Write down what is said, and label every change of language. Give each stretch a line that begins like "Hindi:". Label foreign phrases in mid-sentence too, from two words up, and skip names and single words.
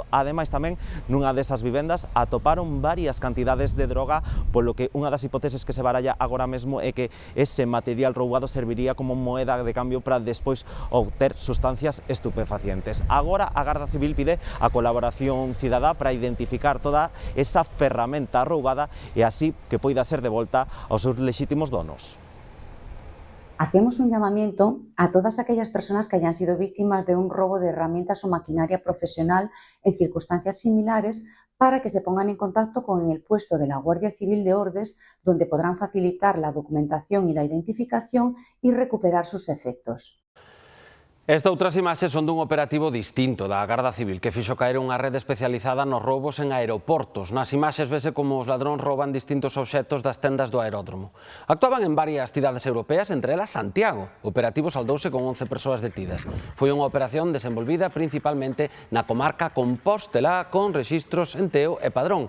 Galician: Ademais tamén nunha desas vivendas atoparon varias cantidades de droga, polo que unha das hipóteses que se baralla agora mesmo é que ese material roubado serviría como moeda de cambio para despois obter sustancias estupefacientes. Agora a Garda Civil pide a colaboración cidadá para identificar toda esa ferramenta roubada e así que poida ser devolta aos seus lexítimos donos.
Spanish: Hacemos un llamamiento a todas aquellas personas que hayan sido víctimas de un robo de herramientas o maquinaria profesional en circunstancias similares para que se pongan en contacto con el puesto de la Guardia Civil de Ordes, donde podrán facilitar la documentación y la identificación y recuperar sus efectos.
Galician: Estas outras imaxes son dun operativo distinto da Garda Civil que fixo caer unha rede especializada nos roubos en aeroportos. Nas imaxes vese como os ladróns rouban distintos obxectos das tendas do aeródromo. Actuaban en varias cidades europeas, entre elas Santiago. O operativo saldouse con 11 persoas detidas. Foi unha operación desenvolvida principalmente na comarca compostelá con rexistros en Teo e Padrón.